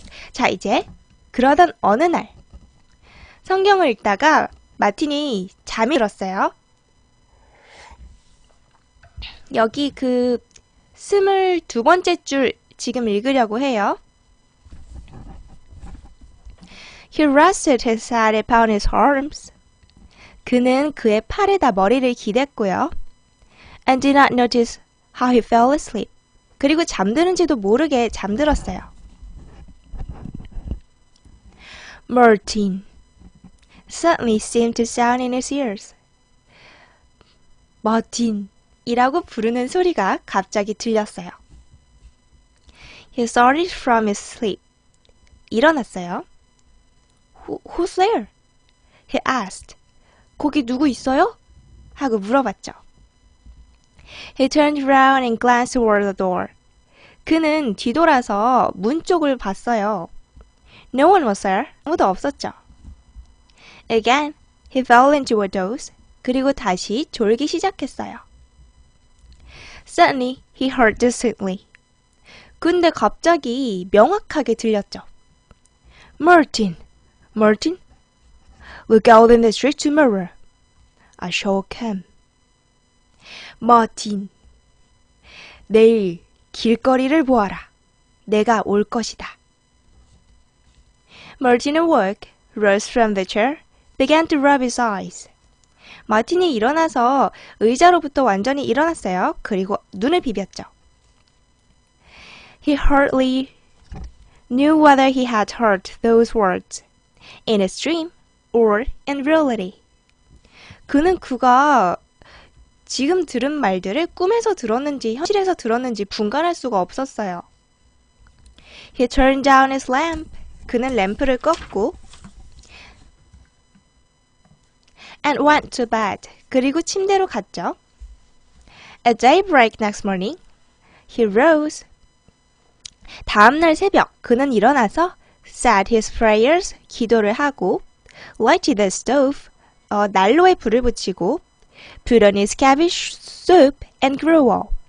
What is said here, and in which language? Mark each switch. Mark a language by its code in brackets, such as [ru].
[ko] 자, 이제 그러던 어느 날 성경을 읽다가 마틴이 잠이 들었어요. 여기 그 22번째 줄 지금 읽으려고 해요. [en] He rested his head upon his arms. [ko] 그는 그의 팔에다 머리를 기댔고요. [en] And did not notice how he fell asleep. [ko] 그리고 잠드는지도 모르게 잠들었어요. [en] Martin suddenly seemed to sound in his ears. [ko] 마틴이라고 부르는 소리가 갑자기 들렸어요. [en] He started from his sleep. [ko] 일어났어요. [en] Who's there? He asked. [ko] 거기 누구 있어요? 하고 물어봤죠. [en] He turned around and glanced toward the door. [ko] 그는 뒤돌아서 문 쪽을 봤어요. [en] No one was there. [ko] 아무도 없었죠. [en] Again, he fell into a doze. [ko] 그리고 다시 졸기 시작했어요. [en] Suddenly, he heard distinctly. [ko] 근데 갑자기 명확하게 들렸죠. [en] Martin, Martin, look out in the street tomorrow. I shall come. [ko] 마틴, 내일 길거리를 보아라. 내가 올 것이다. [en] Martin awoke, rose from the chair, began to rub his eyes. [ko] 마틴이 일어나서 의자로부터 완전히 일어났어요. 그리고 눈을 비볐죠. [en] He hardly knew whether he had heard those words in his dream or in reality. [ko] 그는 그가 지금 들은 말들을 꿈에서 들었는지 현실에서 들었는지 분간할 수가 없었어요. [en] He turned down his lamp. [ko] 그는 램프를 껐고 [en] and went to bed. [ko] 그리고 침대로 갔죠. [en] At daybreak next morning, he rose. [ko] 다음날 새벽 그는 일어나서 [en] said his prayers, [ko] 기도를 하고 [en] lighted the stove, [ko] 난로에 불을 붙이고 [en] put on his cabbage soup and grew up.